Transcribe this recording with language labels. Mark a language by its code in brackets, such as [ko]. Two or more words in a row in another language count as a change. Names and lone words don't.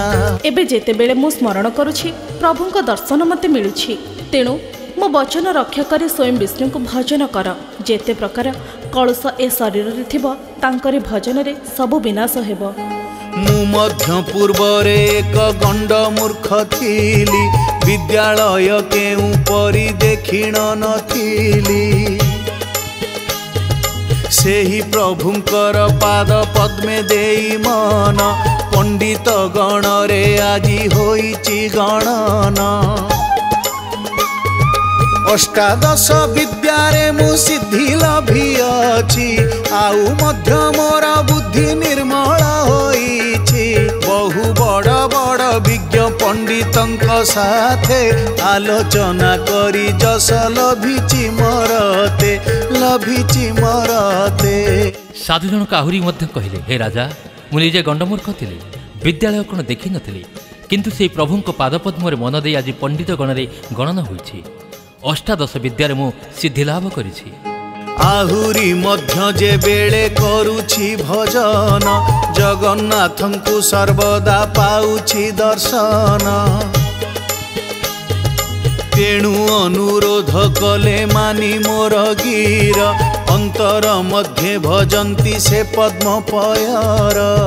[or] ଏବେ ଯେତେ ବେଳେ ମୁ ସ୍ମରଣ କରୁଛି ପ୍ରଭୁଙ୍କ ଦର୍ଶନ ମତେ ମିଳୁଛି ତେଣୁ ମୋ ବଚନ ରକ୍ଷା କରି ସ୍ୱୟଂ ବିଷ୍ଣୁ କୋ ଭଜନ କର ଯେତେ ପ୍ରକାର କଳୁଷ ଏ ଶରୀର ରେ ଥିବୋ ତାଙ୍କରି ଭଜନ ରେ ସବୁ ବିନାଶ ହେବୋ। ମୁ ମଧ୍ୟ ପୂର୍ବ ରେ ଏକ ଗଣ୍ଡ ମୂର୍ଖ ଥିଲି ବିଦ୍ୟାଳୟ କେଉ ପରି ଦେଖିଣ ନଥିଲି ସେହି ପ୍ରଭୁଙ୍କର ପାଦ ପଦ୍ମେ ଦେଇ ମନ ପଣ୍ଡିତ ଗଣ ରେ ଆଜି ହୋଇଛି ଗଣନ ଅଷ୍ଟାଦଶ ବିଦ୍ୟାରେ ମୁ ସିଦ୍ଧି ଲଭିଅଛି ଆଉ ମଧ୍ୟ ମୋର ବୁଦ୍ଧି ନିର୍ମଳ ହୋଇଛି ବହୁ ବଡ଼ ବଡ଼ ବିଜ୍ଞ ପଣ୍ଡିତଙ୍କ ସାଥେ ଆଲୋଚନା କରି ଯଶ ଲଭିଛି ମରତେ ସାଧୁ ଜନକ ଆହୁରି ମଧ୍ୟ କହିଲେ ହେ ରାଜା ମୁ ନିଜେ ଗଣ୍ଡମୂର୍ଖ ଥିଲି ବିଦ୍ୟାଳୟ କୋଣ ଦେଖି ନଥିଲି କିନ୍ତୁ ସେ ପ୍ରଭୁଙ୍କ ପାଦପଦ୍ମ ରେ ମନ ଦେଇ ଆଜ ପଣ୍ଡିତ ଗଣ ରେ ଗଣନା ହୋଇଛି ଅଷ୍ଟାଦଶ ବିଦ୍ୟାରେ ମୁ ସିଦ୍ଧି ଲାଭ କରିଛି ଆହୁରି ମଧ୍ୟ ଯେ ବେଳେ କରୁଛି ଭଜନ ଜଗନ୍ନାଥଙ୍କୁ ସର୍ବଦା ପାଉଛି ଦର୍ଶନ ତେଣୁ ଅନୁରୋଧ କଲେ ମାନି ମୋର ଗିର ଅନ୍ତର ମଧ୍ୟ ଭଜନ୍ତି ସେ ପଦ୍ମ ପୟର